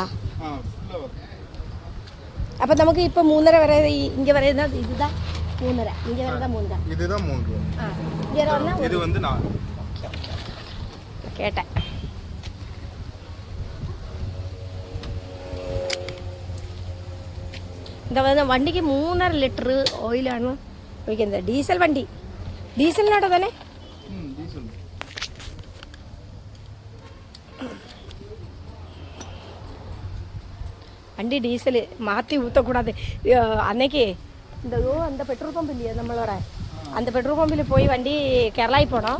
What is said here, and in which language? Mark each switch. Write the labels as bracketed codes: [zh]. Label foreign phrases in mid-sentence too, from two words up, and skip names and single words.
[ta] ஃபுல்லாக வரும். அப்போ நமக்கு இப்போ 3.5 வர இங்கே வரையா? இதுதான் 3.5, இங்கே வரதான் 3. இதுதான் 3. இங்கே வரனா இது வந்து 4. கேட்டேன். [ml] இந்த വണ്ടിക്ക് 3.5 ലിറ്റർ ഓയിലാണ് ഒഴിക്കുന്നത്. ഡീസൽ വണ്ടി, ഡീസലിനാട്ടോ തന്നെ? [ta] வண்டி டீசல் மாற்றி ஊற்றக்கூடாது. அன்னைக்கு அந்த பெட்ரோல் பம்ப் இல்லையா நம்மளோட, அந்த பெட்ரோல் பம்பில் போய் வண்டி கேரளாய் போனோம்.